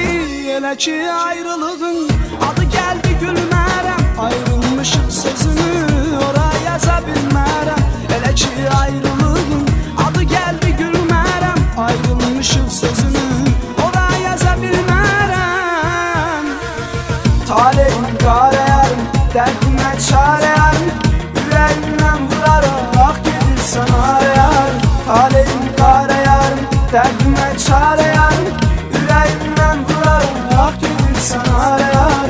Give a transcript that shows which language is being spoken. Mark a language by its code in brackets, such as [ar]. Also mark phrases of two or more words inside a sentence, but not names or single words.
[az] Elə ki ayrılığın adı gəldi gülmərəm. Ayrılmışıq sözünü ora yaza bilmərəm. Elə ki ayrılığın adı gəldi gülmərəm. Ayrılmışıq sözünü ora yaza bilmərəm. [tr] Taleyim kare yarım, derdime çare yarım. Yüreğimden vurarak gelirsen arayarım. Taleyim kare yarım, derdime çare yarım. Yüreğimden vurarak gelirsen arayarım.